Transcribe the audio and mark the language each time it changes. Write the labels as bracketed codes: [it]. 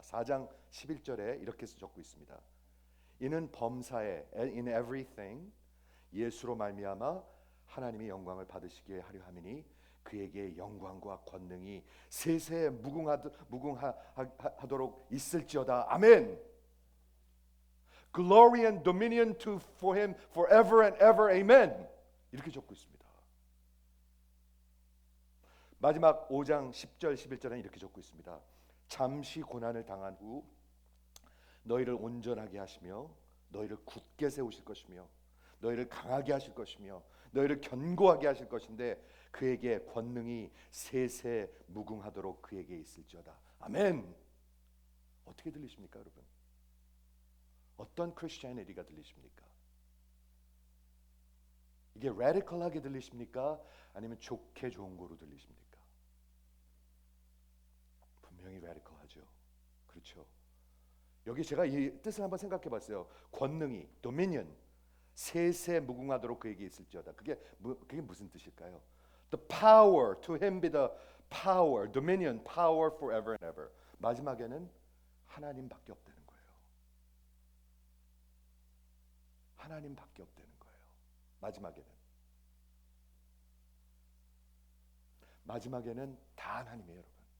[ko] 4장 11절에 이렇게 적고 있습니다. 이는 범사에 [en] in everything [ko] 예수로 말미암아 하나님이 영광을 받으시게 하려 함이니 그에게 영광과 권능이 세세에 무궁하도록 있을지어다. 아멘. [en] Glory and dominion for him forever and ever. [ko] Amen. 이렇게 적고 있습니다. 마지막 5장 10절 11절에는 이렇게 적고 있습니다. 잠시 고난을 당한 후 너희를 온전하게 하시며 너희를 굳게 세우실 것이며 너희를 강하게 하실 것이며 너희를 견고하게 하실 것인데 그에게 권능이 세세 무궁하도록 그에게 있을지어다. 아멘. 어떻게 들리십니까, 여러분? 어떤 크리스티애니티가 들리십니까? 이게 라디컬하게 들리십니까? 아니면 좋게 좋은 거로 들리십니까? 분명히 라디컬하죠. 그렇죠? 여기 제가 이 뜻을 한번 생각해 봤어요. 권능이, dominion, 세세 무궁하도록 그에게 있을지어다. 그게 무슨 뜻일까요? [en] The power, to him be the power, dominion, power forever and ever. [ko] 마지막에는 하나님밖에 없다는 거예요. 하나님밖에 없다는 거예요. 마지막에는 다 하나님이에요, 여러분.